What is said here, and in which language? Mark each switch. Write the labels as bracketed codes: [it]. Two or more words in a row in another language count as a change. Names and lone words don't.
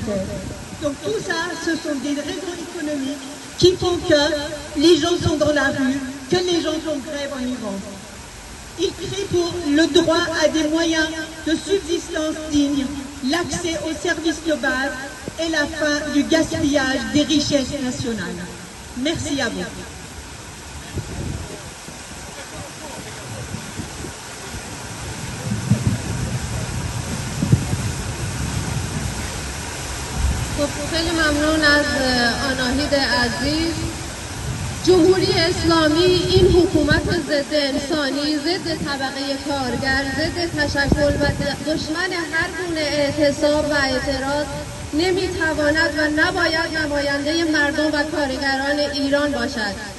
[fr] Donc tout ça, ce sont des raisons économiques qui font que les gens sont dans la rue, que les gens font grève en Iran. Ils crient pour le droit à des moyens de subsistance dignes, l'accès aux services de base et la fin du gaspillage des richesses nationales. Merci à vous. [fa] خیلی ممنون از آناهید عزیز. جمهوری اسلامی این حکومت ضد انسانی، ضد طبقه کارگر، ضد تشکل و دشمن هر گونه اعتصاب و اعتراض نمیتواند و نباید نماینده مردم و کارگران ایران باشد.